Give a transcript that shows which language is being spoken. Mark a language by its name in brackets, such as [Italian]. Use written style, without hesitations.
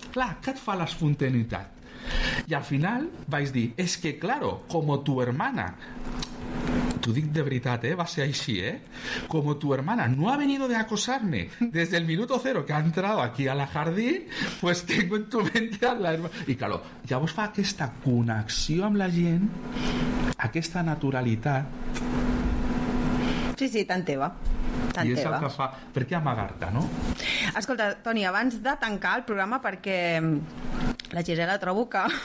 [Catalan] Clar, què et fa l'espontaneïtat? I al final vaig dir... [Spanish] Es que, claro, como tu hermana... [Catalan] T'ho dic de veritat, va ser així, [Spanish] Como tu hermana no ha venido de acosarme desde el minuto cero que ha entrado aquí a la jardín, pues tengo en tu mente a la hermana. [Catalan] I, claro, llavors fa aquesta connexió amb la gent, aquesta naturalitat... Sí, tan teva. I és el que fa... Per què amagar-te, no? Escolta, Toni, abans de tancar el programa, perquè la Gisela trobo que...